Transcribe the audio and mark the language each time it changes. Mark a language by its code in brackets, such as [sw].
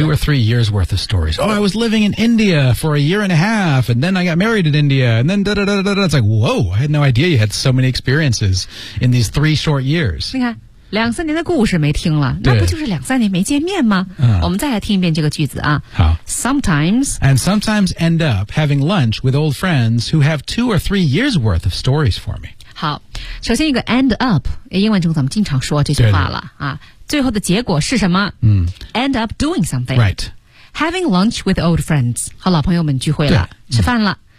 [en] yeah, two or three years worth of stories oh I was living in India for a year and a half and then I got married in India and then da da da da da it's like whoa I had no idea you had so many experiences in these three short years [zh] 你看两三年的故事没听了那不就是两三年没见面吗、我们再来听一遍这个句子啊好 [en] Sometimes And sometimes end up having lunch with old friends who have two or three years worth of stories for me [zh] 好，首先一个 end up， 英文中怎么经常说这句话了啊？最后的结果是什么？ [en] End up doing something. Right. Having lunch with old friends， [zh] 和老朋友们聚会了，吃饭了。